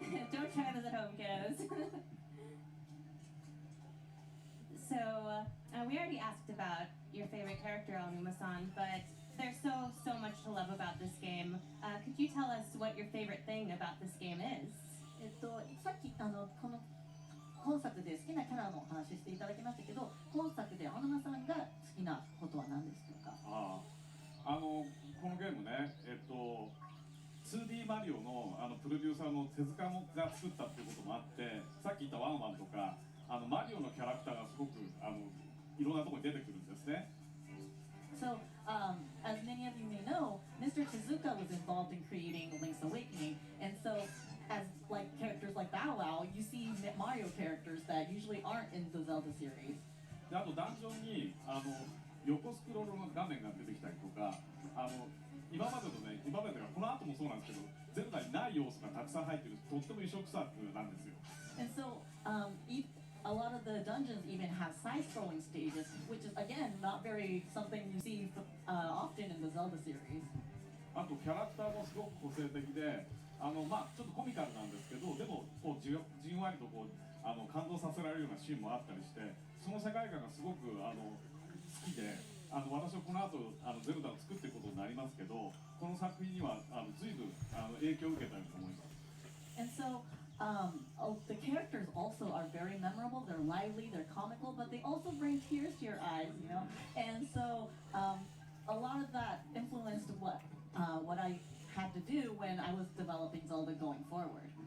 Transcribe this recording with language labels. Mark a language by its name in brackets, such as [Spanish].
[English] Don't try this at home, kiddos. So, we already asked about your favorite character, Aonuma-san, but there's so much to love about this game. Could you tell us what your favorite thing about this game is? [Japanese] さっきこの本作で好きなキャラのお話していただきましたけど、本作で青沼さんが好きなことは何ですか？このゲームね、2D マリオのプロデューサーの手塚が作ったっていうこともあって、さっき言ったワンワンとかマリオのキャラクターがすごくいろんなところに出てくるんですね。 [English] So, as many of you may know, Mr. Tezuka was involved in creating Link's Awakening, and so as like characters like Bow Wow, you see Mario characters that usually aren't in the Zelda series. [Japanese] であとダンジョンに横スクロールの画面が出てきたりとか今までがこの後もそうなんですけどゼルダにない要素がたくさん入ってるとっても異色作なんですよ。 [English] And so, a lot of the dungeons even have side-scrolling stages, which is again not very something you see often in the Zelda series. [Japanese] あとキャラクターもすごく個性的で、まあちょっとコミカルなんですけど、でもこうじんわりとこう感動させられるようなシーンもあったりして、その世界観がすごく好きで、私はこの後ゼルダを作っていくことになりますけど、この作品には随分影響を受けたいと思います。 [English] And so, the characters also are very memorable. They're lively, they're comical, but they also bring tears to your eyes, you know. And so, a lot of that influenced what I had to do when I was developing Zelda going forward.